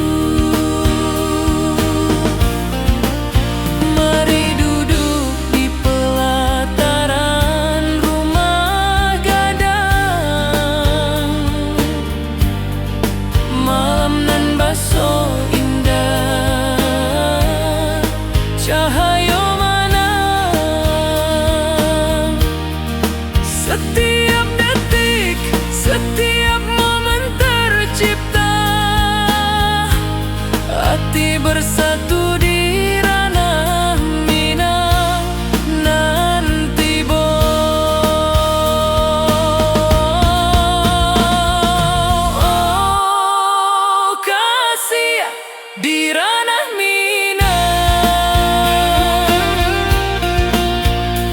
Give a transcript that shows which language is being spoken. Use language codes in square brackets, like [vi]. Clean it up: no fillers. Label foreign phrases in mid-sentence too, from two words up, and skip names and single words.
[id] Mari duduk di pelataran rumah gadang. [min] Malam nan baso indah, [id] cahaya mana setiap detik, setiap momen tercipta. Hati bersatu di ranah Minang nanti oh kasih di ranah Minang.